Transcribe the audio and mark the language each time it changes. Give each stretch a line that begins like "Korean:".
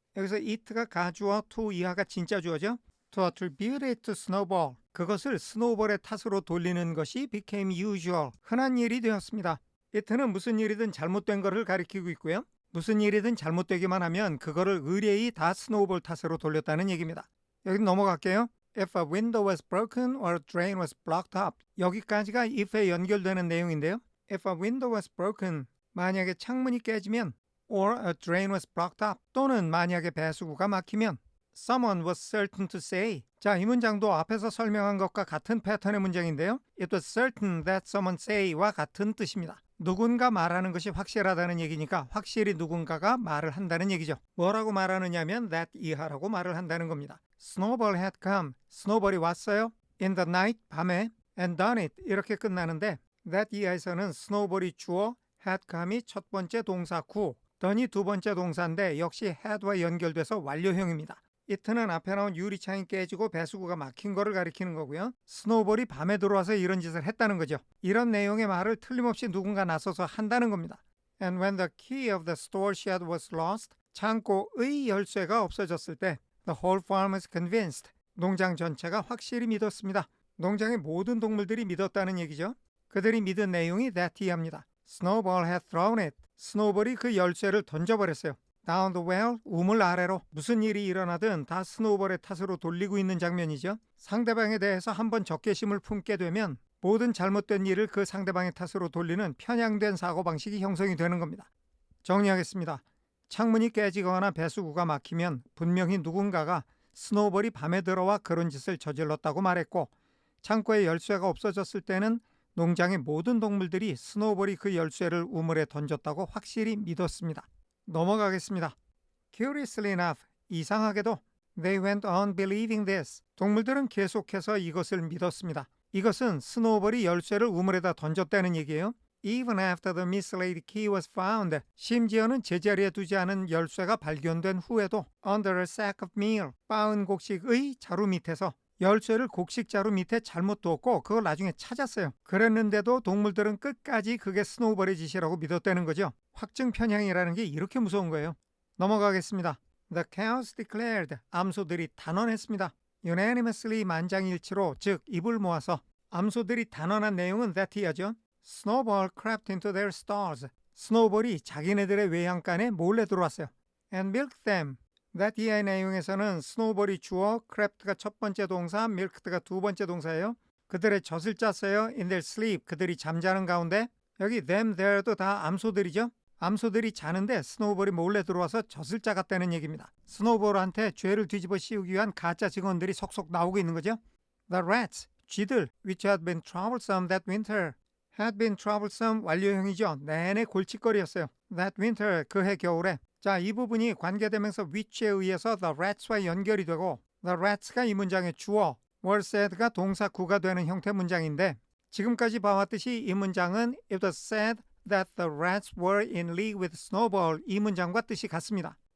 Korean: 여기서 it가 가주어, to 이하가 진짜 주어죠.
English: To attribute it to snowball,
Korean: 그것을 스노우볼의 탓으로 돌리는 것이
English: became usual,
Korean: 흔한 일이 되었습니다. it는 무슨 일이든 잘못된 것을 가리키고 있고요. 무슨 일이든 잘못되기만 하면 그거를 의뢰이 다 스노우볼 탓으로 돌렸다는 얘기입니다. 여기 넘어갈게요.
English: If a window was broken or a drain was blocked up.
Korean: 여기까지가 if에 연결되는 내용인데요.
English: If a window was broken,
Korean: 만약에 창문이 깨지면
English: or a drain was blocked up,
Korean: 또는 만약에 배수구가 막히면
English: Someone was certain to say.
Korean: 자, 이 문장도 앞에서 설명한 것과 같은 패턴의 문장인데요.
English: It was certain that someone say와
Korean: 같은 뜻입니다. 누군가 말하는 것이 확실하다는 얘기니까 확실히 누군가가 말을 한다는 얘기죠. 뭐라고 말하느냐면 that 이하라고 말을 한다는 겁니다.
English: Snowball had come.
Korean: 스노볼이 왔어요.
English: In the night,
Korean: 밤에.
English: And done it.
Korean: 이렇게 끝나는데 that 이하에서는 스노볼이 주어, had come이 첫 번째 동사 구, done이 두 번째 동사인데 역시 had와 연결돼서 완료형입니다. it는 앞에 나온 유리창이 깨지고 배수구가 막힌 거를 가리키는 거고요. 스노우볼이 밤에 들어와서 이런 짓을 했다는 거죠. 이런 내용의 말을 틀림없이 누군가 나서서 한다는 겁니다.
English: And when the key of the store shed was lost,
Korean: 창고의 열쇠가 없어졌을 때
English: the whole farm was convinced,
Korean: 농장 전체가 확실히 믿었습니다. 농장의 모든 동물들이 믿었다는 얘기죠. 그들이 믿은 내용이 that이합니다.
English: Snowball had thrown it.
Korean: 스노우볼이 그 열쇠를 던져버렸어요.
English: Down the well,
Korean: 우물 아래로. 무슨 일이 일어나든 다 스노우볼의 탓으로 돌리고 있는 장면이죠. 상대방에 대해서 한번 적개심을 품게 되면 모든 잘못된 일을 그 상대방의 탓으로 돌리는 편향된 사고방식이 형성이 되는 겁니다. 정리하겠습니다. 창문이 깨지거나 배수구가 막히면 분명히 누군가가 스노우볼이 밤에 들어와 그런 짓을 저질렀다고 말했고, 창고에 열쇠가 없어졌을 때는 농장의 모든 동물들이 스노우볼이 그 열쇠를 우물에 던졌다고 확실히 믿었습니다. 넘어가겠습니다.
English: Curiously enough,
Korean: 이상하게도
English: they went on believing this.
Korean: 동물들은 계속해서 이것을 믿었습니다. 이것은 스노우볼이 열쇠를 우물에다 던졌다는 얘기예요.
English: Even after the mislaid key was found.
Korean: 심지어는 제자리에 두지 않은 열쇠가 발견된 후에도
English: under a sack of meal,
Korean: 빻은 곡식의 자루 밑에서 열쇠를 곡식 자루 밑에 잘못 두었고 그걸 나중에 찾았어요. 그랬는데도 동물들은 끝까지 그게 스노우볼의 짓이라고 믿었다는 거죠. 확증 편향이라는 게 이렇게 무서운 거예요. 넘어가겠습니다.
English: The cows declared.
Korean: 암소들이 단언했습니다. Unanimously 만장일치로, 즉 입을 모아서. 암소들이 단언한 내용은 that이하죠.
English: Snowball crept into their stalls.
Korean: 스노우볼이 자기네들의 외양간에 몰래 들어왔어요.
English: And milked them.
Korean: that의 내용에서는 스노우볼이 주어, crept가 첫 번째 동사, milked가 두 번째 동사예요. 그들의 젖을 짰어요.
English: In their sleep.
Korean: 그들이 잠자는 가운데. 여기 them, there도 다 암소들이죠. 암소들이 자는데 스노우볼이 몰래 들어와서 젖을 짜갔다는 얘기입니다. 스노우볼한테 죄를 뒤집어 씌우기 위한 가짜 증언들이 속속 나오고 있는 거죠.
English: The rats,
Korean: 쥐들,
English: which had been troublesome that winter. had been troublesome
Korean: 완료형이죠. 내내 골칫거리였어요. That winter, 그해 겨울에. 자, 이 부분이 관계대명사 which에 의해서 the rats와 연결이 되고 the rats가 이 문장의 주어, were said가 동사 구가 되는 형태 문장인데 지금까지 봐왔듯이 이 문장은
English: it was said that the rats were in league with Snowball
Korean: 이 문장과 뜻이 같습니다.